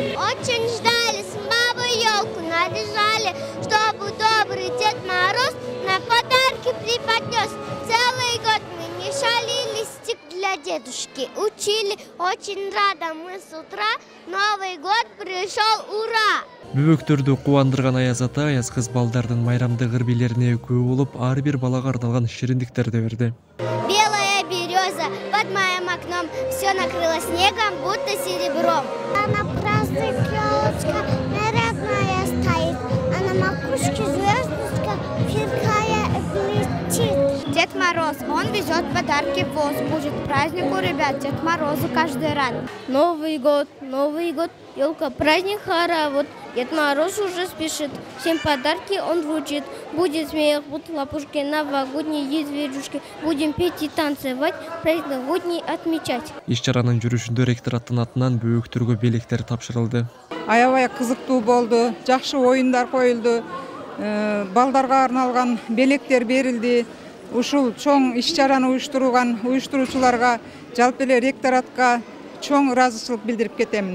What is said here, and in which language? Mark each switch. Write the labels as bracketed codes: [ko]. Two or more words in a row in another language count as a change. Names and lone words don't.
[ru] Очень ждали с бабой елку, наряжали, чтобы добрый Дед Мороз нам подарки преподнес. Целый год мы не шалили, стик для дедушки учили, очень рада мы с утра, Новый год пришел, ура! [ky] Бөбөктөрдү кубандырган Аяз ата, аяз кыз балдардын майрамдык ыр бийлерине өкүү болуп, ар бир балага арналган шириндиктерди берди. [ru] Белая береза под моим окном, все накрыло снегом, будто серебром. А на праздник елочка нарядная стоит, а на макушке звездочка фиркая блестит. Дед Мороз, он везет подарки в воз, будет праздник у ребят, Дед Морозу каждый рад. Новый год, елка, праздник хоровод, Дед Мороз уже спешит, всем подарки он вручит. Будет смех, будут лопушки, новогодние зверюшки. Будем петь и танцевать, праздник новогодний отмечать. [ky] Иш-чаранын жүрүшүндө ректораттын атынан бөөктөргө белектер тапшырылды. Аябай кызыктуу болду, жакшы оюндар коюлду, балдарга арналган белектер берилди. Ушул чоң иш-чараны уюштуруучуларга, жалпы эле ректоратка чоң ыраазычылык билдирип кетемин.